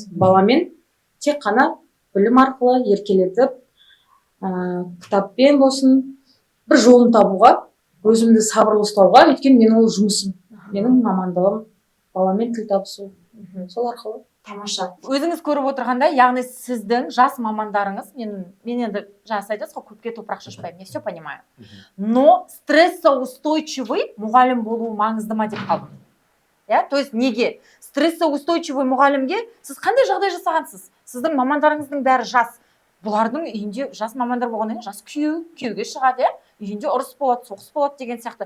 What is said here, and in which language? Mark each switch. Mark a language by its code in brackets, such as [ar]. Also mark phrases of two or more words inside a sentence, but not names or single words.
[kk] Баламен тек қана білім арқылы еркелетіп, кітаппен болсын, бір жолын табуға, өзімді сабырлы ұстауға, өйткені мен ол жұмысым, менің мамандығым, баламен тіл табысу. Сол арқылы. Тамаша. Өзіңіз көріп отырғандай, яғни сіздің жас мамандарыңыз, мен енді жас айтасыз ғой, көпке топырақ шашпаймын, [ru] я все понимаю. [kk] Но стрессоустойчивый мұғалім болу маңызды ма деп қалдым. [ru] Ja, то есть неге? [kk] Стрессоустойчивый мұғалімге сіз қандай жағдай жасағансыз? Сіздің мамандарыңыздың бәрі жас. Бұлардың үйінде жас мамандар болғаннан кейін жас күйеуге шығады, үйінде ұрыс болады, соғыс болады деген сияқты.